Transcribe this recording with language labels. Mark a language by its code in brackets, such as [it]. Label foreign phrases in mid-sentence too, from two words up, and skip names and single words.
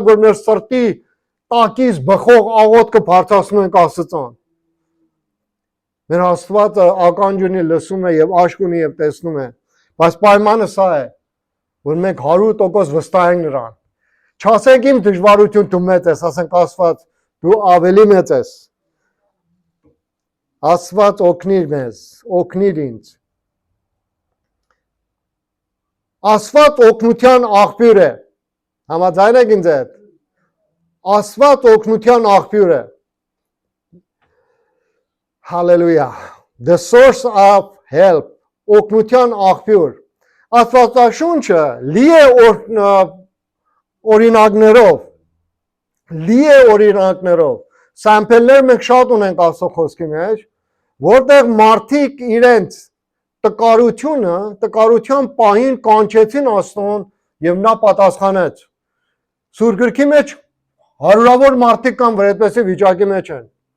[hy] որ մեր սրտի տակից բխող աղոթքը բարձրացնում ենք Աստծուն։ Մեր Աստվածը ականջ ունի, լսում է եւ աչք ունի եւ տեսնում է։ Բայց պայմանը սա է, որ մենք 100% վստահենք նրան։ Չասենք իմ դժվարություն դու մեծ ես, ասենք Աստված դու ավելի մեծ ես։ Աստված օգնիր մեզ, օգնիր ինձ։ Աստված օգնության աղբյուր է։ Համաձայն եք ինձ հետ։ Աստված օգնության աղբյուր է։ Hallelujah. [en] The source of help. [hy] Օգնության աղբյուր։ Աստվածաշունչը լի է օրինակներով։ Լի է օրինակներով։ Սամպլներ մենք շատ ունենք Աստծո խոսքի մեջ, որտեղ մարդիկ իրենց տկարության պահին կանչեցին Աստծուն եւ նա պատասխանեց։ Սուրբ գրքի մեջ հարյուրավոր մարդիկ կան, որ այդպեսի վիճակի մեջ են։